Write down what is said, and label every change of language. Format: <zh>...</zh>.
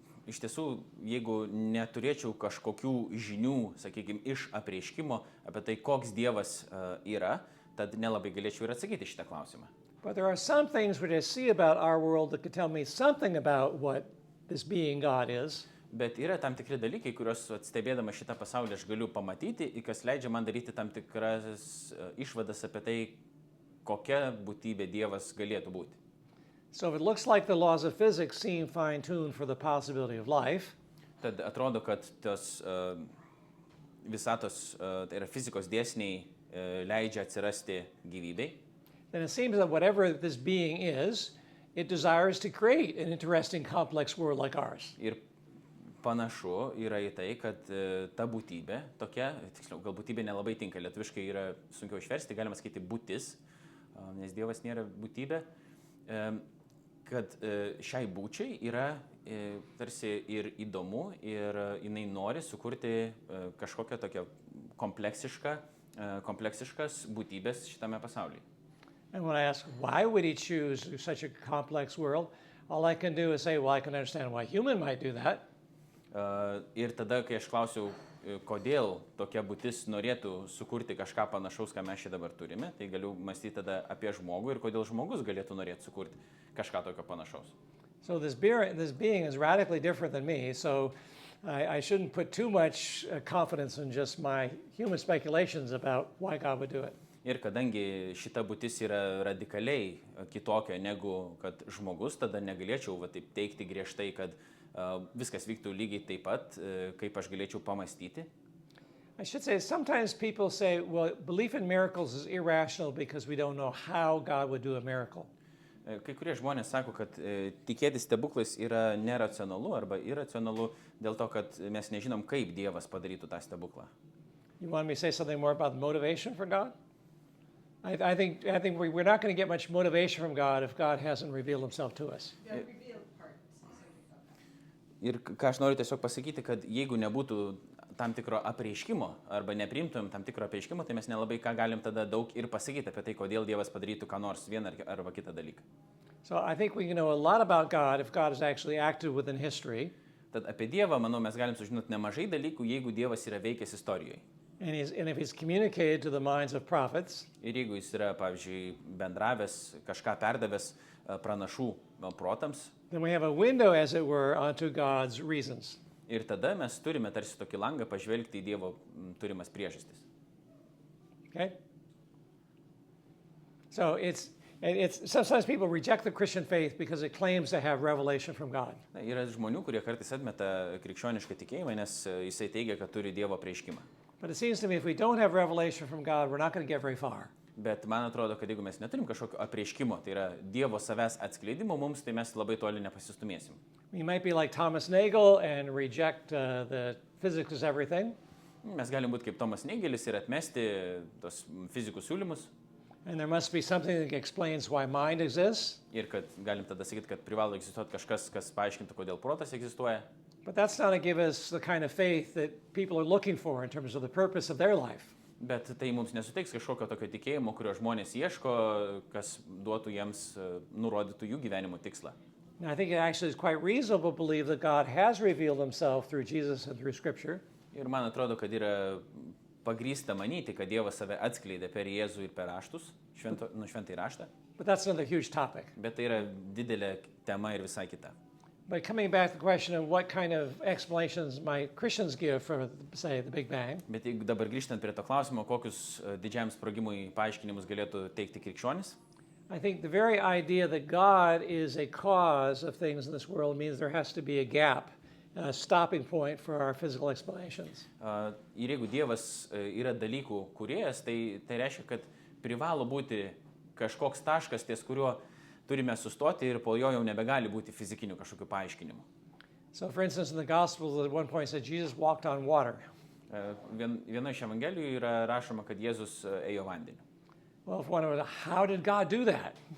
<lt>Iš tiesų, jeigu neturėčiau kažkokių žinių, sakykime, iš apreiškimo apie tai, koks Dievas yra, tad nelabai galėčiau ir atsakyti šitą klausimą.</lt> <en>But there are some things which I see about our world that could tell me something about what this being God is.</en> <lt>Bet yra tam tikri dalykai, kuriuos stebėdama šitą pasaulį aš galiu pamatyti, kas leidžia man daryti tam tikras išvadas apie tai, kokia būtybė Dievas galėtų būti.</lt> <en>So if it looks like the laws of physics seem fine-tuned for the possibility of life,</en> <lt>Tad atrodo, kad tos visatos, tai yra fizikos dėsniai leidžia atsirasti gyvybei,</lt> <en>then it seems that whatever this being is, it desires to create an interesting, complex world like ours.</en> <lt>ir panašu yra į tai, kad ta būtybė tokia, tiksliau, gal būtybė nelabai tinka, lietuviškai yra sunkiau išversti, galima sakyti būtis, nes Dievas nėra būtybė, kad šiai būčiai yra tarsi ir įdomu ir jinai nori sukurti kažkokią tokią kompleksiškas būtybės šitame pasaulyje.</lt> <en>And when I ask, why would he choose such a complex world, all I can do is say, well, I can understand why human might do that.</en> <lt>Ir tada, kai aš klausiau, kodėl tokia būtis norėtų sukurti kažką panašaus, ką mes čia dabar turime, tai galiu mąstyti tada apie žmogų ir kodėl žmogus galėtų norėti sukurti kažką tokio panašaus.</lt> <en>So this being is radically different than me, so I shouldn't put too much confidence in just my human speculations about why God would do it.</en> <lt>Ir kadangi šita būtis yra radikaliai kitokia negu kad žmogus, tada negalėčiau taip teikti griežtai, kad viskas vyktų lygiai taip pat, kaip aš galėčiau pamastyti.</lt> <en>I should say, sometimes people say, well, belief in miracles is irrational because we don't know how God would do a miracle.</en> <lt>Kai kurie žmonės sako, kad tikėti stebuklais yra neracionalu arba iracionalu dėl to, kad mes nežinom, kaip Dievas padarytų tą stebuklą.</lt> <en>You want me to say something more about the motivation for God? I think we're not going to get much motivation from God if God hasn't revealed himself to us. The revealed part specific of that.</en> <lt>Ir ką aš noriu tiesiog pasakyti, kad jeigu nebūtų tam tikro apreiškimo arba nepriimtumėm tam tikro apreiškimo, tai mes nelabai ką galim tada daug ir pasakyti apie tai, kodėl Dievas padarytų ką nors vieną arba kitą dalyką.</lt> <en>So I think we can know a lot about God if God has actually acted within history.</en> <lt>Tad apie Dievą, manau, mes galim sužinoti nemažai dalykų, jeigu Dievas yra veikęs istorijoje.</lt> <en>And if he's communicated to the minds of prophets,</en> <lt>Ir jeigu jis yra, pavyzdžiui, bendravęs, kažką perdavęs pranašų protams,</lt> <en>then we have a window, as it were, onto God's reasons.</en> <lt>ir tada mes turime tarsi tokį langą pažvelgti į Dievo turimas priežastis.</lt> <en>Okay? So it's sometimes people reject the Christian faith because it claims to have revelation from God.</en> <lt>Na, yra žmonių, kurie kartais atmeta krikščionišką tikėjimą, nes jisai teigia, kad turi Dievo apreiškimą.</lt> <en>But it seems to me if we don't have revelation from God, we're not going to get very far.</en> <lt>Bet man atrodo, kad jeigu mes neturim kažkokio apreiškimo, tai yra Dievo savęs atskleidimo mums, tai mes labai toli nepasistumėsim.</lt> <en>We might be like Thomas Nagel and reject the physics is everything.</en> <lt>Mes galim būti kaip Tomas Negelis ir atmesti tos fizikų siūlymus.</lt> <en>And there must be something that explains why mind exists.</en> <lt>Ir kad galim tada sakyti, kad privalo egzistuoti kažkas, kas paaiškintų, kodėl protas egzistuoja.</lt> <en>But that's not to give us the kind of faith that people are looking for in terms of the purpose of their life.</en> <lt>Bet tai mums nesuteiks kažkokio tokio tikėjimo, kurio žmonės ieško, kas duotų jiems, nurodytų jų gyvenimo tikslą.</lt> <en>And I think it actually is quite reasonable to believe that God has revealed himself through Jesus and through Scripture.</en> <lt>Ir man atrodo, kad yra pagrįsta manyti, kad Dievas save atskleidė per Jėzų ir per raštus, šventąjį raštą.</lt> <en>But that's another huge topic.</en> <lt>Bet tai yra didelė tema ir visai kita.</lt> <en>But coming back to the question of what kind of explanations might Christians give for, say, the Big Bang,</en> <lt>Bet jeigu dabar grįžtant prie to klausimo, kokius didžiam sprogimui paaiškinimus galėtų teikti krikščionis,</lt> <en>I think the very idea that God is a cause of things in this world means there has to be a gap, a stopping point for our physical explanations.</en> <lt>ir jeigu Dievas yra dalykų kūrėjas, tai reiškia, kad privalo būti kažkoks taškas, ties kuriuo turime sustoti ir po jo jau nebegali būti fizikinių kažkokių paaiškinimų.</lt> <en>So, for instance, in the Gospels, at one point it said Jesus walked on water.</en> <lt>Viena iš evangelijų yra rašoma, kad Jėzus ėjo vandeniu.</lt> <en>Well, if one would, how did God do that?</en>